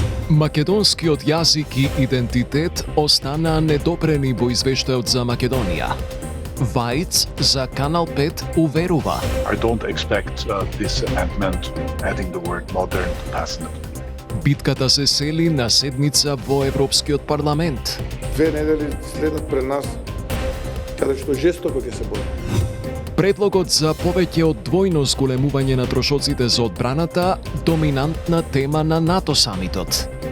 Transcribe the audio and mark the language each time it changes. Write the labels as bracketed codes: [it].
[mk] Македонскиот јазик и идентитет останаа недопрени во извештајот за Македонија. Вајц за Канал 5 уверува. [en] I don't expect this amendment adding the word modern to pass it. [mk] Битката се сели на седница во Европскиот парламент. 2 недели следат пред нас, каде што жестоко ќе се бори. Предлогот за повеќе од двојно зголемување на трошоците за одбраната, доминантна тема на НАТО самитот.